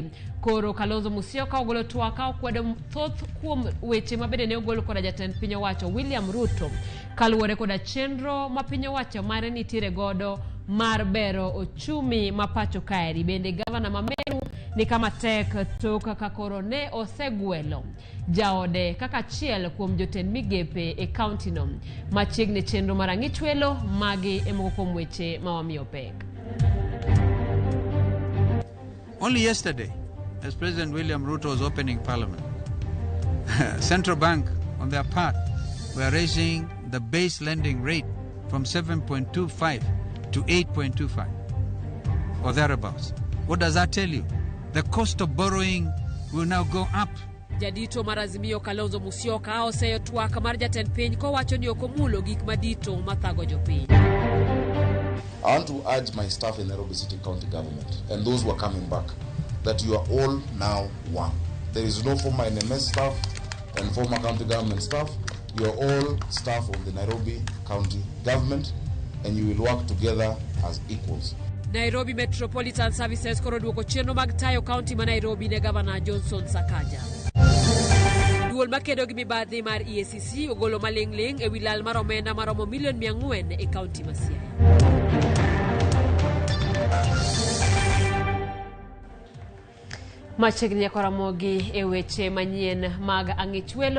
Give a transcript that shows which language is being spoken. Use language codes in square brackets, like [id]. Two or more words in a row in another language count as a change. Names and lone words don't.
[luo] Koro Kalonzo Musyoka ogolo twak okwedo thoth kuom weche ma bende ne ogolo koda jatend piny owacho William Ruto kaluwore koda chenro ma piny owacho mare nitiere godo mar bero ochumi ma pacho kaeri. Bende gavana ma Meru ni kama tek tok kakoro ne osegwelo jaode kaka achiel kuom jotend migepe e kaunti no machiegni chenro mar ang'ich welo magi emoko kuom weche ma wamiyo pek. [en] Only yesterday, as President William Ruto was opening Parliament, Central Bank, on their part, were raising the base lending rate from 7.25 to 8.25 or thereabouts. What does that tell you? The cost of borrowing will now go up. [luo] Jadito marazimio Kalonzo Musyoka oseyo twak mar jatend piny kowacho ni okomulo gik madito mathago jopiny. [en] I want to urge my staff in Nairobi City County Government and those who are coming back that you are all now one. There is no former NMS staff and former county government staff. You are all staff of the Nairobi County Government and you will work together as equals. [luo] Nairobi Metropolitan Services koro duoko chenro mag tayo kaunti ma Nairobi ne Gavana Johnson Sakaja. Duol makedo gi mibadhi mar EACC ogolo maling'ling e wi lal mar omenda maromo $400,000 e kaunti ma Siaya. Machiegni kwa RAMOGI e weche manyien mag ang'ich welo.